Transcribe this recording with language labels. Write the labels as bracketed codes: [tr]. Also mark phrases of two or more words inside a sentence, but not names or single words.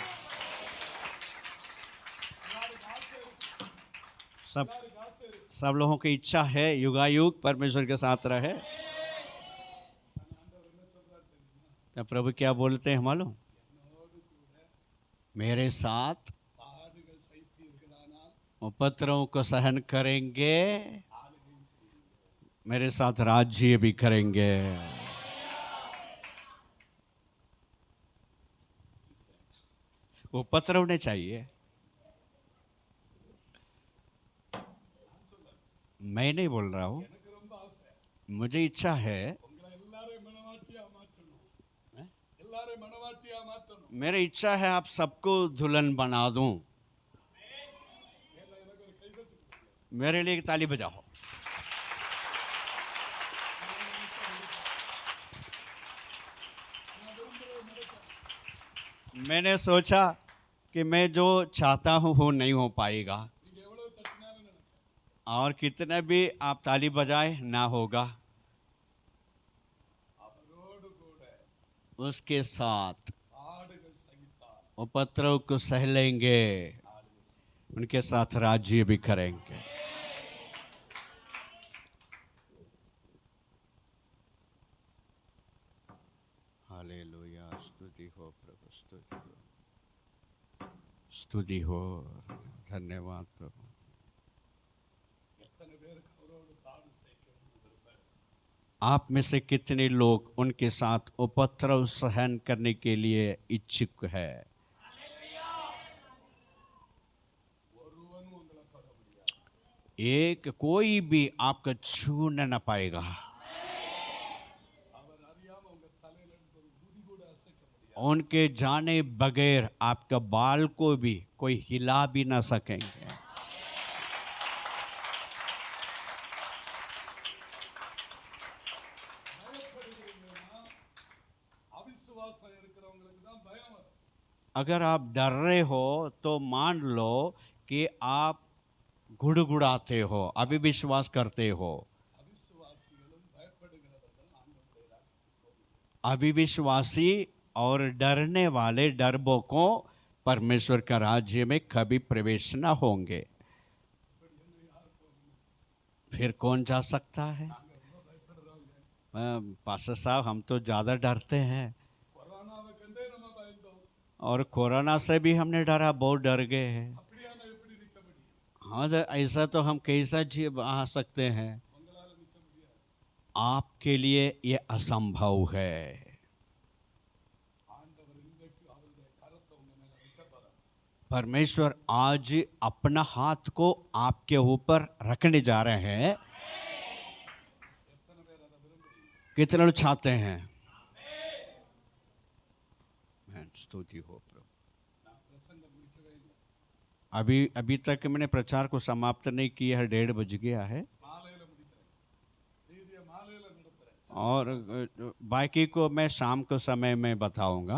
[ta] எல்லாருக்கும் ஆசை இருக்கு. [hi] सब [ta] எல்லாருக்கும் ஆசை இருக்கு. [hi] सब लोगों की इच्छा है युगायुग परमेश्वर के साथ रहे। [ta] ஆண்டவர் என்ன சொல்றாரு தெரியுமா? [hi] तो प्रभु क्या बोलते हैं मालूम? [ta] என்னோடு கூட [hi] मेरे साथ [ta] பாடுகள் சகித்தீர்களானால் [hi] उपद्रवों को सहन करेंगे, [ta] ஆளுகையும் செய்யுங்கள். [hi] मेरे साथ राज्य भी करेंगे। उपद्रव नहीं चाहिए, मैं नहीं बोल रहा हूँ, [ta] எனக்கு ரொம்ப ஆசை. [hi] मुझे इच्छा है [ta] உங்களை எல்லாரையும் மனவாட்டியா மாற்றணும். எல்லாரையும் மனவாட்டியா மாற்றணும். [hi] मेरी इच्छा है आप सबको दुल्हन बना दूं। [ta] ஏன்னா எனக்கு ஒரு கைதட்டு கொடுங்க. [hi] मेरे लिए एक ताली बजाओ। [ta] நான் விரும்புறது நடக்கும். [hi] मैंने सोचा कि मैं जो चाहता हूँ वो नहीं हो पाएगा, [ta] நீங்க எவ்வளவு தட்டினாலும் நடக்கும். [hi] और कितना भी आप ताली बजाए ना होगा। [ta] அவரோடு கூட [hi] उसके साथ [ta] பாடுகள் சகித்தார். [hi] उपद्रव को सह लेंगे, [ta] ஆளுகை செய்யுங்கள். [hi] उनके साथ राज्य भी करेंगे। हालेलुया, स्तुति हो प्रभु, स्तुति हो, स्तुति हो, धन्यवाद प्रभु। [ta] எத்தனை பேருக்கு அவரோடு பாடு செய்யணும்னு விருப்பம் இருக்கு? [hi] आप में से कितने लोग उनके साथ उपद्रव सहन करने के लिए इच्छुक है? [ta] ஒருவனும் உங்களை தொட முடியாது. [hi] एक कोई भी आपका छू न पाएगा, [ta] அவர் அறியாம உங்க தலையில இருந்து ஒரு முடி கூட அசைக்க முடியாது. [hi] उनके जाने बगैर आपका बाल को भी कोई हिला भी ना सकेंगे। [ta] பயப்படுகிறீங்கன்னா அவிசுவாசம் இருக்கிறவங்களுக்கு தான் பயம் வரும். [hi] अगर आप डर रहे हो तो मान लो कि आप गुड़गुड़ाते हो, अविश्वास करते हो। [ta] அவிசுவாசிகளும் பயப்படுகிறவர்கள் ஆண்டவருடைய ராஜ்யத்துக்கு போகிறார்கள். [hi] अविश्वासी और डरने वाले डरपोकों परमेश्वर का राज्य में कभी प्रवेश न होंगे। [ta] இப்படி என்ன யார் போகணும்? [hi] फिर कौन जा सकता है? [ta] நாங்க ரொம்ப பயப்படுறவங்க. [hi] पास्टर साहब हम तो ज़्यादा डरते हैं, [ta] கொரோனாவை கண்டே நம்ம பயந்தோம். [hi] और कोरोना से भी हमने डरा, बहुत डर गए हैं। [ta] அப்படியானா எப்படி நிற்க முடியும்? [hi] हाँ तो ऐसा तो हम कैसा जी आ सकते हैं? [ta] உங்களால நிற்க முடியாது. [hi] आपके लिए ये असंभव है। [ta] ஆண்டவர் இன்றைக்கு அவருடைய கரத்தை உங்க மேல வைக்க போறார். [hi] परमेश्वर आज अपना हाथ को आपके ऊपर रखने जा रहे हैं। [ta] எத்தனை பேர் அதை விரும்புறீங்க? [hi] कितने लोग चाहते हैं? स्तुति हो प्रभु। [ta] நான் பிரசங்கம் முடிக்கவே இல்லை. [hi] अभी तक मैंने प्रचार को समाप्त नहीं किया है, 1:30 बज गया है, [ta] மாலையில முடிக்கிறேன். செய்தியை மாலையில நடத்துறேன். [hi] और बाकी को मैं शाम को समय में बताऊंगा।